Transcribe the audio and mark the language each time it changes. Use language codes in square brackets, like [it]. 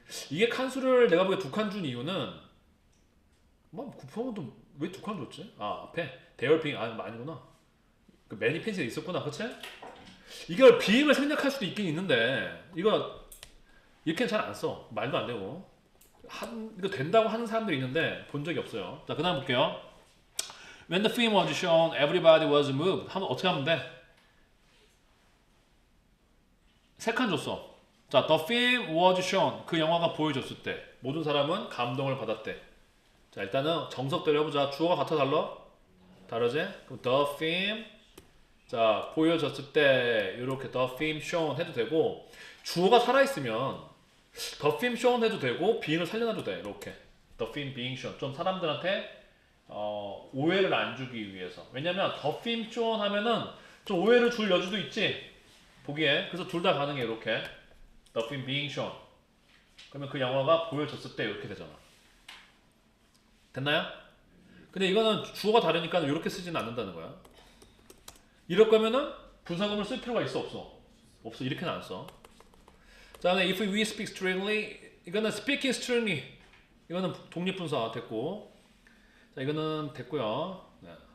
[ko] 이게 칸수를 내가 보기에 2칸 준 이유는 뭐 구평은 왜 2칸 줬지? 아 앞에 대열 빙 아니구나. 그 매니 펜스에 있었구나. 그치? 이걸 비행을 생략할 수도 있긴 있는데 이거 이렇게는 잘 안 써. 말도 안 되고 이거 된다고 하는 사람들이 있는데 본 적이 없어요. 자, 그 다음 볼게요. [en] When the film was shown, everybody was moved. [ko] 하면 어떻게 하면 돼? 3칸 줬어. 자, [en] the film was shown. [ko] 그 영화가 보여줬을 때 모든 사람은 감동을 받았대. 자, 일단은 정석대로 해보자. 주어가 같아 달라? 다르지? 그럼 the film 자, 보여줬을 때 이렇게 [en] the film shown [ko] 해도 되고 주어가 살아있으면 the film shown 해도 되고 being을 살려놔도 돼. 이렇게 [en] the film being shown. [ko] 좀 사람들한테 오해를 안 주기 위해서. 왜냐면 [en] the film shown [ko] 하면은 좀 오해를 줄 여지도 있지. 보기에. 그래서 둘 다 가능해. [en] 이렇게 the film being shown. [ko] 그러면 그 영화가 보여줬을 때 이렇게 되잖아. 됐나요? 근데 이거는 주어가 다르니까 이렇게 쓰지는 않는다는 거야. 이럴 거면은 분사구문을 쓸 필요가 있어 없어? 없어. 이렇게는 안 써. 자, 다음에 [en] if we speak strongly [ko] 이거는 [en] speaking strongly [ko] 이거는 독립분사 됐고 자 이거는 됐고요. 네.